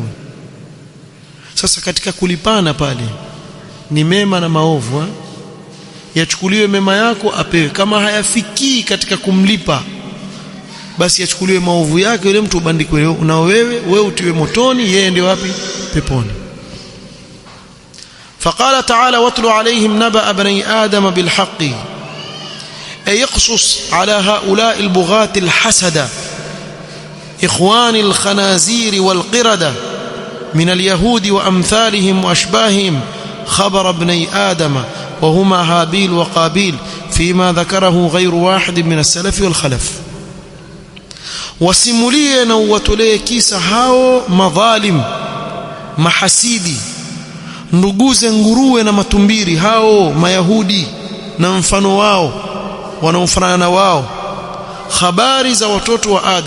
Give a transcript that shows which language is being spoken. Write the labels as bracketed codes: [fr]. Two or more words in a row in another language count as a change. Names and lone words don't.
[sw] Sasa katika kulipana pale ni mema na maovu, yachukuliwe mema yako apewe, kama hayafikii katika kumlipa basi yachukuliwe maovu yake yule mtu ubandikwe na wewe utiwe motoni, yeye ndio wapi? Peponi. [ar] فقال تعالى واتل عليهم نبأ بني آدم بالحق أي يقصص على هؤلاء البغاة الحسدة إخوان الخنازير والقردة من اليهود وأمثالهم وأشباههم خبر ابني آدم وهما هابيل وقابيل فيما ذكره غير واحد من السلف والخلف. [sw] wasimulie na uwatolee kisa hao madhalim, mahasidi, nduguze nguruwe na matumbiri, hao mayahudi na mfano wao wanaofanana wao, habari za watoto wa Adam.